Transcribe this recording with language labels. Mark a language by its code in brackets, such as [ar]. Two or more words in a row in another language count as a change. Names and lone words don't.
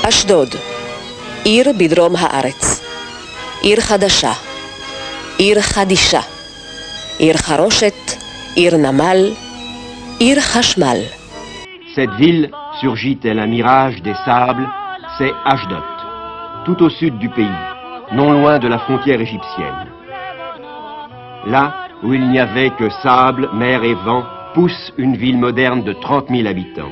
[he] אשדוד, עיר בדרום הארץ, עיר חדשה, עיר חדישה, עיר חרושת, עיר נמל, עיר חשמל. [fr] Cette ville, surgit tel un mirage des sables, c'est Ashdod, tout au sud du pays, non loin de la frontière égyptienne. Là où il n'y avait que sable, mer et vent, pousse une ville moderne de 30 000 habitants.